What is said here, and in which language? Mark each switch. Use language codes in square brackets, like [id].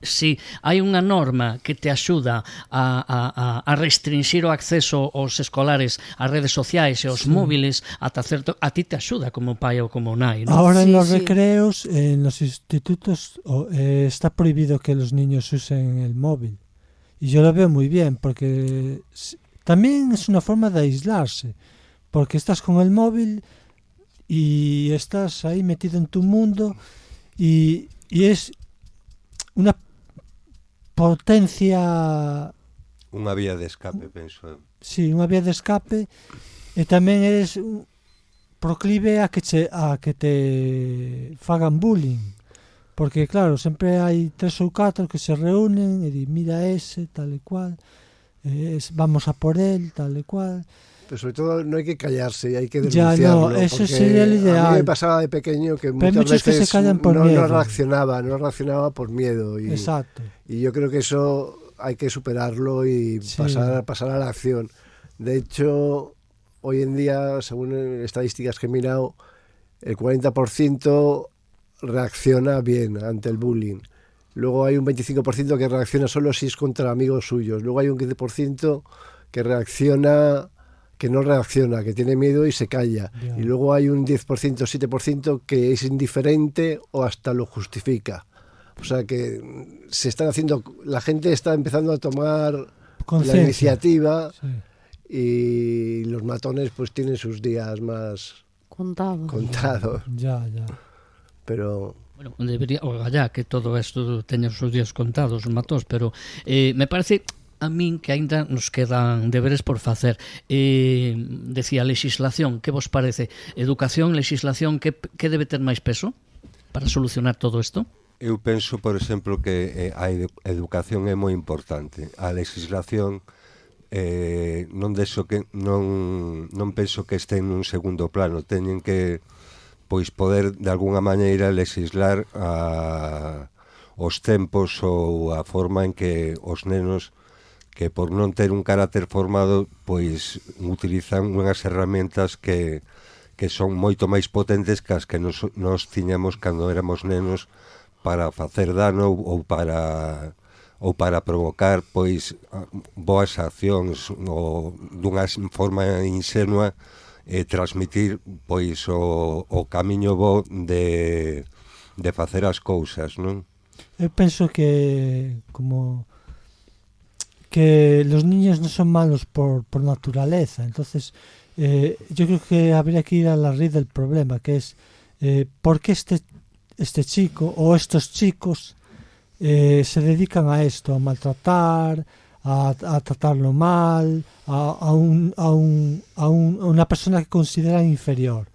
[gl] Si hai unha norma que te axuda a restringir o acceso aos escolares ás redes sociais e aos móviles, ata certo, a ti te axuda como pai ou como nai, ¿no? [es] Ahora en los recreos, en los institutos, está prohibido que los niños usen el móvil. Y yo lo veo muy bien, porque también es una forma de aislarse, porque estás con el móvil y estás ahí metido en tu mundo y es una potencia... [gl] Unha vía de escape, penso. Sí, unha vía de escape, e tamén eres proclive a que te fagan bullying, porque claro, sempre hai 3 ou 4 que se reúnen e di, mira ese, tal e cual, [es] vamos a por él, [gl] tal e cual. [es] Pero sobre todo no hay que callarse, hay que denunciarlo. Ya, no, eso sería el ideal. A mí me pasaba de pequeño que pero muchas veces que se callan por miedo. No reaccionaba por miedo. Exacto. Y yo creo que eso hay que superarlo y pasar a la acción. De hecho, hoy en día, según estadísticas que he mirado, el 40% reacciona bien ante el bullying. Luego hay un 25% que reacciona solo si es contra amigos suyos. Luego hay un 15% que no reacciona, que tiene miedo y se calla. Yeah. Y luego hay un 10%, 7% que es indiferente o hasta lo justifica. O sea que la gente está empezando a tomar la iniciativa, sí. Y los matones pues tienen sus días más contados. Ya. [gl] Pero... [es] Bueno, debería, ojalá que todo esto [gl] teña os seus días contados, os matós, pero me parece... a min que aínda nos quedan deberes por facer. Decía, legislación, que vos parece? Educación, legislación, que debe ter máis peso para solucionar todo isto? Eu penso, por exemplo, que a educación é moi importante. A legislación non penso que este nun segundo plano. Teñen que poder de alguna maneira legislar os tempos ou a forma en que os nenos que por non ter un carácter formado pois utilizan unhas herramientas que son moito máis potentes que as que nos tiñamos cando éramos nenos para facer dano ou para provocar pois boas accións ou dunha forma inxenua transmitir pois o camiño bo de facer as cousas, non? Eu penso que [es] los niños no son malos por naturaleza, entonces yo creo que habría que ir a la raíz del problema, que es ¿por qué este chico o estos chicos se dedican a esto, a maltratar, a tratarlo mal, a una persona que consideran inferior?